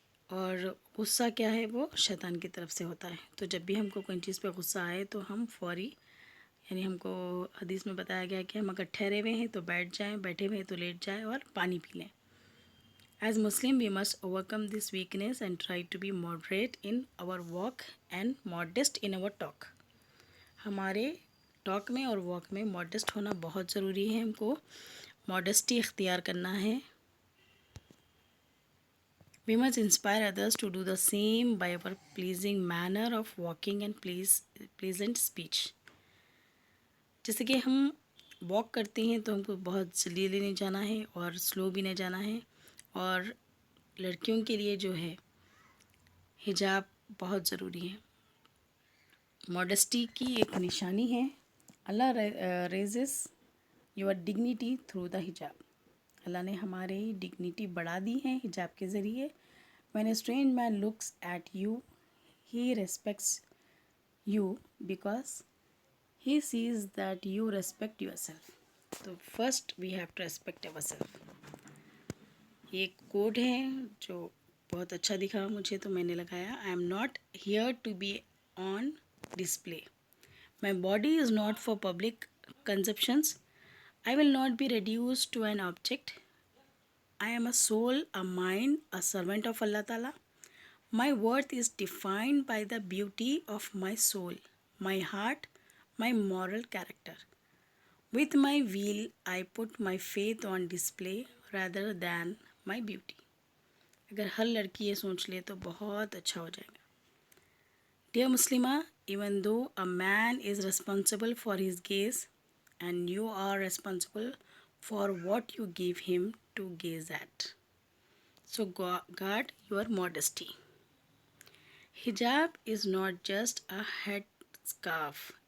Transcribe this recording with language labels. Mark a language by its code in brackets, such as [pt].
[ur] اور غصہ کیا ہے؟ وہ شیطان کی طرف سے ہوتا ہے. تو جب بھی ہم کو کوئی چیز پہ غصہ آئے تو ہم فوری، یعنی ہم کو حدیث میں بتایا گیا کہ ہم اگر ٹھہرے ہوئے ہیں تو بیٹھ جائیں، بیٹھے ہوئے ہیں تو لیٹ جائیں اور پانی پی لیں. [en] As Muslim, we must overcome this weakness and try to be moderate in our walk and modest in our talk. [ur] ہمارے ٹاک میں اور واک میں ماڈسٹ ہونا بہت ضروری ہے. ہم کو ماڈسٹی اختیار کرنا ہے. [en] We must inspire others to do the same by our pleasing manner of walking and pleasant speech. [ur] جیسے کہ ہم واک کرتے ہیں تو ہم کو بہت جلدی نہیں جانا ہے اور سلو بھی نہیں جانا ہے. اور لڑکیوں کے لیے جو ہے حجاب بہت ضروری ہے. ماڈسٹی کی ایک نشانی ہے [en] اللہ raises your dignity through the hijab. [ur] اللہ نے ہماری ڈگنیٹی بڑھا دی ہے حجاب کے ذریعے. [en] when a strange man looks at you, he respects you because he sees that you respect yourself. [ur] تو [en] first we have to respect ourselves. [ur] یہ ایک کوڈ ہے جو بہت اچھا دکھا مجھے تو میں نے لگایا. [en] I am not here to be on display. My body is not for public consumptions. I will not be reduced to an object. I am a soul, a mind, a servant of Allah Ta'ala. My worth is defined by the beauty of my soul, my heart, my moral character. With my will, I put my faith on display rather than my beauty. [ur] اگر ہر لڑکی یہ سوچ لے تو بہت اچھا ہو جائے گا. [en] Dear Muslima, even though a man is responsible for his gaze and you are responsible for what you give him to gaze at. So guard your modesty. Hijab is not just a head scarf.